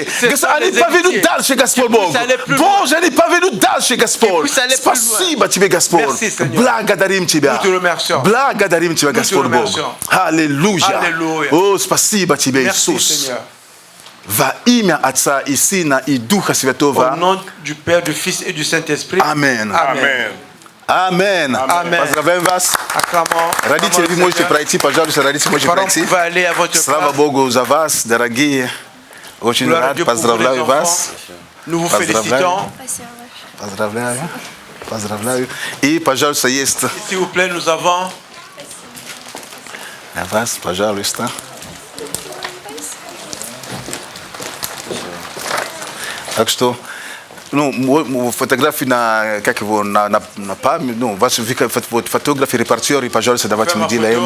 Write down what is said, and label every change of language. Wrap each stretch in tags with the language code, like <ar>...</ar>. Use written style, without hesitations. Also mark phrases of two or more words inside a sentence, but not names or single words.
<ru>Господь, они поведут дальше, Господь Бог. Боже, они поведут дальше, Господь. Спасибо Тебе, Господь. Благодарим Тебя. Благодарим Тебя, Господь Бог. Аллилуйя. О, спасибо Тебе, Иисус. Во имя Отца и Сына и Духа Святого.</ru> <fr>Au nom du Père, du Fils et du Saint-Esprit. Amen. Amen.</fr> <ru>Amen. Поздравляем вас. Родители, вы можете пройти, пожалуйста, родители, можете пройти. Слава Богу за вас, дорогие. Очень рад, поздравляю вас.</ru> <fr>Nous vous félicitons.</fr> <ru>Поздравляю. И, пожалуйста, есть...</ru> <fr>S'il vous plaît, nous avons...</fr> <ru>Для вас, пожалуйста. Так что, ну, фотографии на, как его, на память, ну, ваши фотографии, репортеры, пожалуйста, давайте мы делаем.</ru>